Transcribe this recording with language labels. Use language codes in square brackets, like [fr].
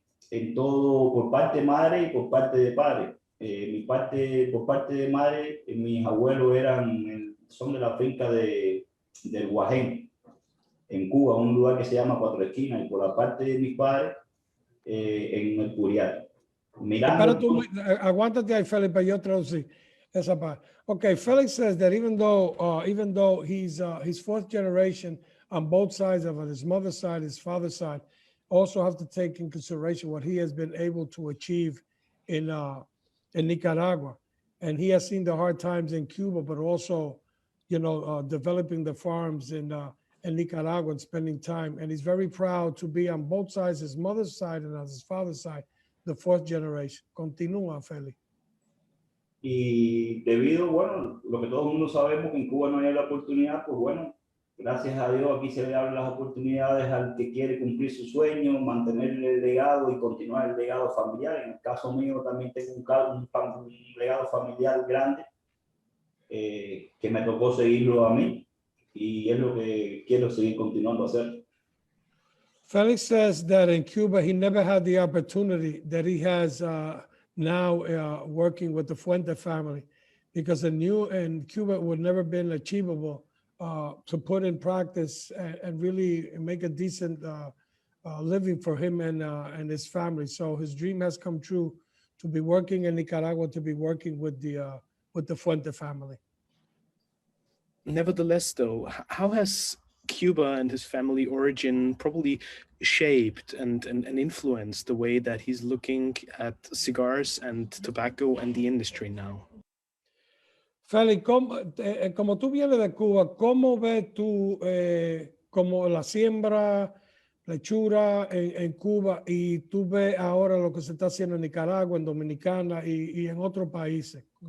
[es] En todo, por parte de madre y por parte de padre. Por parte de madre, mis abuelos son de la finca del Guajén, en Cuba, un lugar que se llama Cuatro Esquinas, y por la parte de mis padres, en el Curial. Pero tú, aguántate ahí, Felix, para yo traducir esa parte. [en] Okay, Felix says that even though he's fourth generation on both sides of it, his mother's side, his father's side, also have to take in consideration what he has been able to achieve in Nicaragua. And he has seen the hard times in Cuba, but also, developing the farms in Nicaragua and spending time. And he's very proud to be on both sides, his mother's side and on his father's side, the fourth generation. [es] Continúa, Feli. Y debido, bueno, lo que todo el mundo sabemos, que en Cuba no hay la oportunidad, pues bueno, gracias a Dios aquí se le abren las oportunidades al que quiere cumplir su sueño, mantener el legado y continuar el legado familiar. En el caso mío también tengo un legado familiar grande que me tocó seguirlo a mí, y es lo que quiero seguir continuando a hacer. [en] Felix says that in Cuba, he never had the opportunity that he has now working with the Fuente family, because in Cuba it would never been achievable to put in practice and really make a decent living for him and his family. So his dream has come true to be working in Nicaragua, to be working with the Fuente family. Nevertheless, though, how has Cuba and his family origin probably shaped and influenced the way that he's looking at cigars and tobacco and the industry now? [es] Felix, como tú vienes de Cuba, ¿cómo ves tú como la siembra, la hechura en Cuba, y tú ves ahora lo que se está haciendo en Nicaragua, en Dominicana y en otros países?